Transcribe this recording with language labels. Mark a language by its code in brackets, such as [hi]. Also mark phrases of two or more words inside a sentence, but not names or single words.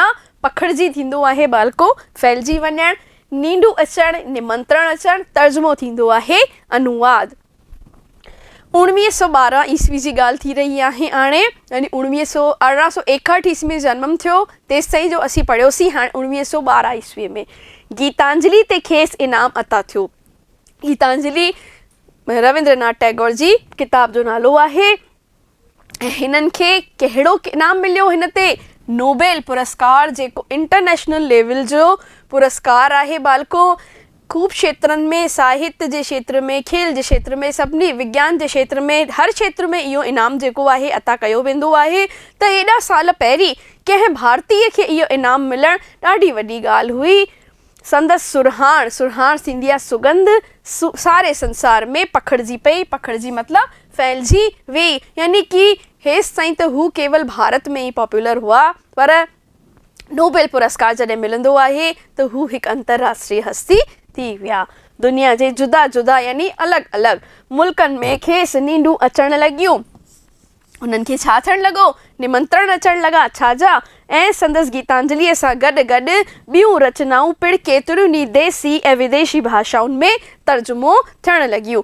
[sd] पखिड़िजी थींदो आहे बालको, फैलिजी वञणु, नींडू अचणु, निमंत्रण अचणु, तर्जुमो थींदो आहे अनुवाद। 1912 ईस्वी जी ॻाल्हि थी रही आहे हाणे, यानी 1861 ईस्वी में जनम थियो, तेसि ताईं जो असीं पढ़ियोसीं। हाणे 1912 ईस्वीअ में गीतांजलि ते खेसि इनाम अता थियो। गीतांजलि रविंद्रनाथ टैगोर जी किताब जो नालो आहे। ऐं हिननि खे कहिड़ो इनाम मिलियो हिन ते? नोबेल पुरस्कार, जेको इंटरनेशनल लेवल जो पुरस्कार आहे बालको। खूब क्षेत्रनि में, साहित्य जे क्षेत्र में, खेल जे क्षेत्र में, सभिनी विज्ञान जे क्षेत्र में, हर क्षेत्र में इहो इनाम जेको आहे अता कयो वेंदो आहे। त हेॾा साल पहिरीं कंहिं भारतीय खे इहो इनाम मिलणु ॾाढी वॾी ॻाल्हि हुई। संदसि सुरहाण, सुरहाण थींदी आहे सुगंध, सारे संसार में पखिड़िजी पई। पखिड़िजी मतिलबु फैलिजी वेई, यानी कि हेसि ताईं त हू केवल भारत में ई पॉपुलर हुआ, पर नोबेल पुरस्कार जॾहिं मिलंदो आहे त हू हिकु अंतर्राष्ट्रीय हस्ती थी विया। दुनिया जे जुदा जुदा यानी अलॻि अलॻि मुल्कनि में खेसि नींडूं अचणु लॻियूं। उन्हनि खे छा थियणु लॻो? निमंत्रण अचणु लॻा, छाजा? ऐं संदसि गीतांजलिअ सां गॾु गॾु ॿियूं रचनाऊं पिणु केतिरियुनि ई देसी ऐं विदेशी भाषाउनि में तर्जुमो थियणु लॻियूं।